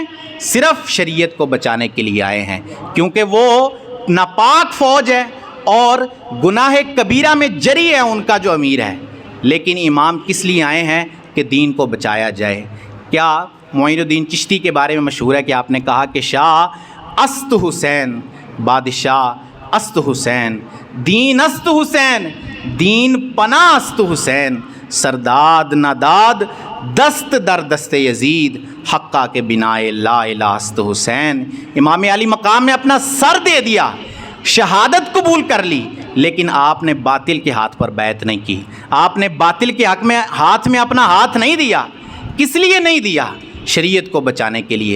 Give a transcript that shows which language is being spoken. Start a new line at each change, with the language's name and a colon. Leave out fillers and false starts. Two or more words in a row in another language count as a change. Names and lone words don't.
Urdu: صرف شریعت کو بچانے کے لیے آئے ہیں, کیونکہ وہ ناپاک فوج ہے اور گناہ کبیرہ میں جری ہے ان کا جو امیر ہے. لیکن امام کس لیے آئے ہیں؟ کہ دین کو بچایا جائے. کیا معین الدین چشتی کے بارے میں مشہور ہے کہ آپ نے کہا کہ
Persian: شاہ است حسین, بادشاہ است حسین, دین است حسین, دین پناہ است حسین, سرداد نداد دست در دست یزید, حقہ کے بنائے لا الہ است حسین.
Urdu: امام علی مقام نے اپنا سر دے دیا, شہادت قبول کر لی, لیکن آپ نے باطل کے ہاتھ پر بیعت نہیں کی. آپ نے باطل کے حق میں ہاتھ میں اپنا ہاتھ نہیں دیا. کس لیے نہیں دیا؟ شریعت کو بچانے کے لیے.